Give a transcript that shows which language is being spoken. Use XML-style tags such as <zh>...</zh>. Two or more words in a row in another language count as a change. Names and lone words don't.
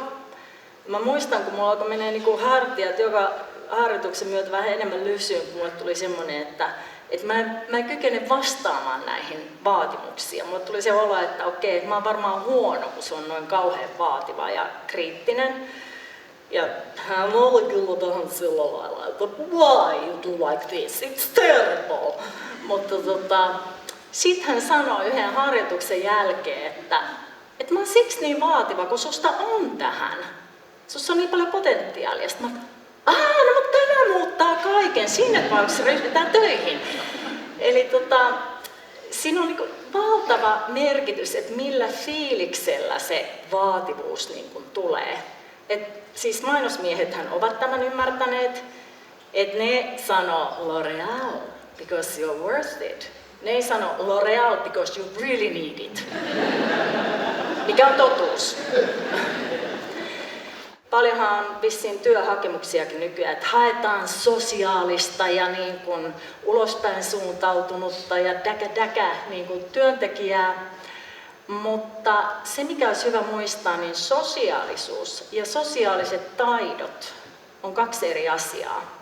<fi>Mä muistan, kun mulla alkoi menee niin hartiat joka harjoituksen myötä vähän enemmän lysyyn, kun mulle tuli semmoinen, että mä en kykene vastaamaan näihin vaatimuksiin. Mulle tuli se olo, että okei, mä oon varmaan huono, kun se on noin kauhean vaativa ja kriittinen. Ja hän oli kyllä vähän sillä lailla, että</fi> <en>why you do like this, it's terrible.</en> <fi>Mutta sit hän sanoi yhden harjoituksen jälkeen, että mä oon siksi niin vaativa, kun susta on tähän. Sussa on niin paljon potentiaalia. Sitten mä no mutta tämä muuttaa kaiken, sinne tapauksessa ryhdytään töihin. Eli siinä on niin valtava merkitys, että millä fiiliksellä se vaativuus niin kuin tulee. Siis mainosmiehethän ovat tämän ymmärtäneet, että ne sanoo L'Oreal</fi> <en>because you're worth it.</en> <fi>Ne ei sano L'Oreal</fi> <en>because you really need it.</en> <fi>Mikä on totuus. Paljonhan on vissiin työhakemuksiakin nykyään, että haetaan sosiaalista ja niin kuin ulospäin suuntautunutta ja däkä niin kuin työntekijää. Mutta se, mikä olisi hyvä muistaa, niin sosiaalisuus ja sosiaaliset taidot on kaksi eri asiaa.</fi>